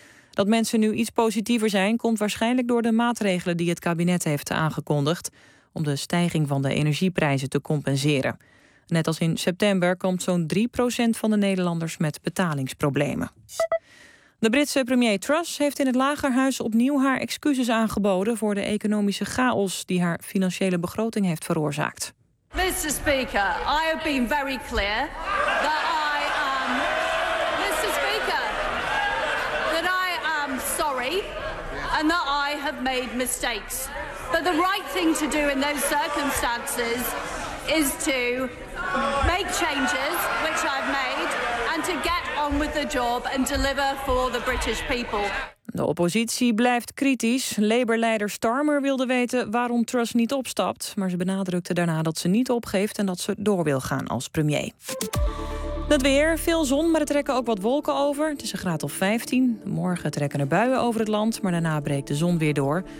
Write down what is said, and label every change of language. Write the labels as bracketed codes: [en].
[nl] Dat mensen nu iets positiever zijn, komt waarschijnlijk door de maatregelen die het kabinet heeft aangekondigd om de stijging van de energieprijzen te compenseren. Net als in september komt zo'n 3% van de Nederlanders met betalingsproblemen. De Britse premier Truss heeft in het Lagerhuis opnieuw haar excuses aangeboden voor de economische chaos die haar financiële begroting heeft veroorzaakt. [en] Mr. Speaker, I have been very clear that I am. Mr. Speaker, that I am sorry and that I have made mistakes. But the right thing to do in those circumstances is to make changes, which I've made, and to get on with the job and deliver for the British people. [nl] De oppositie blijft kritisch. Labour-leider Starmer wilde weten waarom Truss niet opstapt, maar ze benadrukte daarna dat ze niet opgeeft en dat ze door wil gaan als premier. Het weer, veel zon, maar er trekken ook wat wolken over. Het is een graad of 15. Morgen trekken er buien over het land, maar daarna breekt de zon weer door.